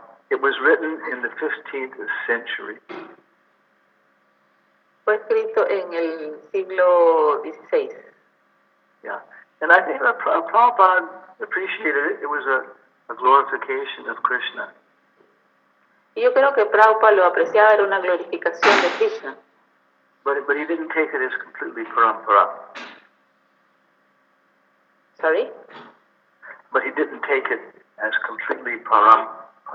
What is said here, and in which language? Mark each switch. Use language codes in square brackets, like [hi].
[en] It was written in the 15th century. [es] Fue escrito en el siglo XVI. [en] Yeah, and I think that Prabhupada appreciated it. It was a glorification of Krishna. [es] Y yo creo que Prabhupada lo apreciaba, era una glorificación de Krishna. [en] But he didn't take it as completely parampara. Sorry? But he didn't take it as completely parampara.